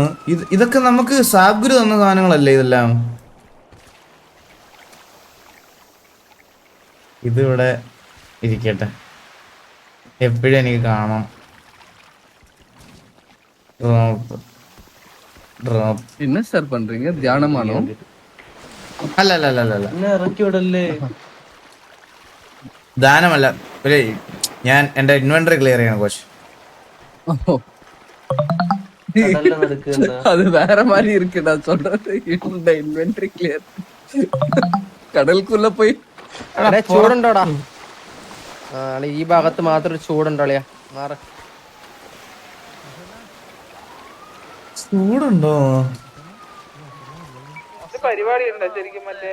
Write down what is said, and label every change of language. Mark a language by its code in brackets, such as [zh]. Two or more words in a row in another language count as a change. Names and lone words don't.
[ml] ഇതൊക്കെ നമുക്ക് സാബ്ഗുരു തന്ന സാധനങ്ങളല്ലേ ഇതെല്ലാം? ഇതിവിടെ ഇരിക്കട്ടെ, എപ്പോഴും എനിക്ക് കാണാം. ഡ്രോപ്പ് [ta] என்ன சார் பண்றீங்க? தியானமானோ? [ml] അല്ല ദാനമല്ല, ഞാൻ എന്റെ [en] inventory clear [ml] ചെയ്യണം കോച്ച്. [ta] அது வேற மாதிரி இருக்கு. நான் சொல்றது இந்த [en] inventory clear. [ml] കടൽക്കുള്ള പോയി ചൂടുണ്ടോടാ? ഈ ഭാഗത്ത് മാത്രം ചൂടുണ്ടോളിയാ? മാറ ചൂടുണ്ടോ? പരിപാടി ഉണ്ടോ ശരിക്കും? മറ്റേ